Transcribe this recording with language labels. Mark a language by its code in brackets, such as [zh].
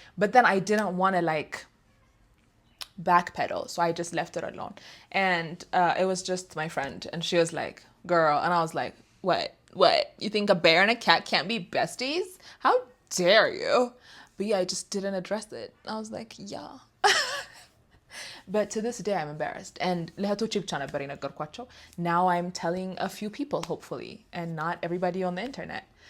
[en] But then I didn't want to like backpedal, so I just left it alone. And it was just my friend, and she was like, girl, and I was like, what? You think a bear and a cat can't be besties? How dare you? But yeah, I just didn't address it. I was like, yeah. But to this day, I'm embarrassed. [am] And ለእህቶቼ ብቻ ነበር የነገርኳቸው. [en] Now I'm telling a few people, hopefully, and not everybody on the internet.